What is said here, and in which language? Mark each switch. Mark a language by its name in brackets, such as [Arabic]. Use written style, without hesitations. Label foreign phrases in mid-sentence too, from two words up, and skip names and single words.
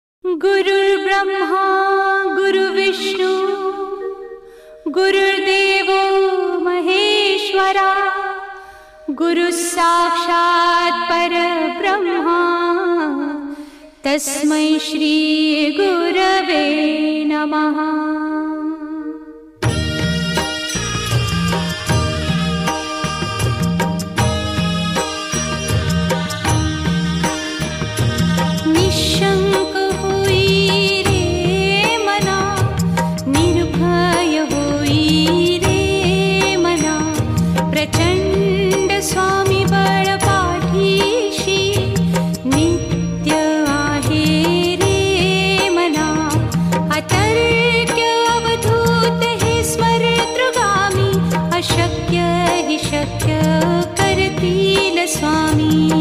[Sanskrit] गुरुर्ब्रह्मा गुरुर्विष्णू गुरुर्देवो महेश्वरा गुरुसाक्षात् परब्रह्मा तस्मै श्री गुरवे नमः। [Marathi] निशंक हुई रे मना, निर्भय हुई रे मना, प्रचंड स्वामी बळ पाठीशी नित्य आहे रे मना। अतर्क्य अवधूत हे स्मरतृगामी, अशक्य हि शक्य करतील स्वामी।